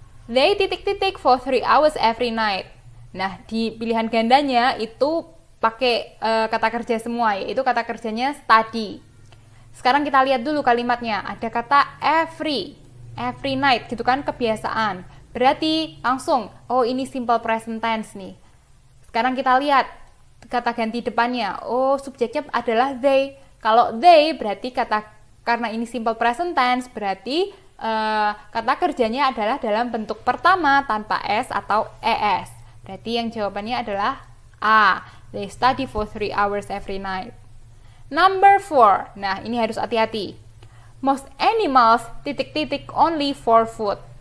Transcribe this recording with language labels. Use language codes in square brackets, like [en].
[en] They for 3 hours every night. [id] Nah, di pilihan gandanya itu pakai kata kerja semua, yaitu kata kerjanya study. Sekarang kita lihat dulu kalimatnya. Ada kata every night gitu kan, kebiasaan. Berarti langsung, oh ini simple present tense nih. Sekarang kita lihat kata ganti depannya. Oh, subjeknya adalah they. Kalau they berarti karena ini simple present tense, berarti kata kerjanya adalah dalam bentuk pertama tanpa s atau es. Berarti yang jawabannya adalah A. [en] They study for 3 hours every night. Number 4. [id] Nah, ini harus hati-hati. [en] Most animals only for food.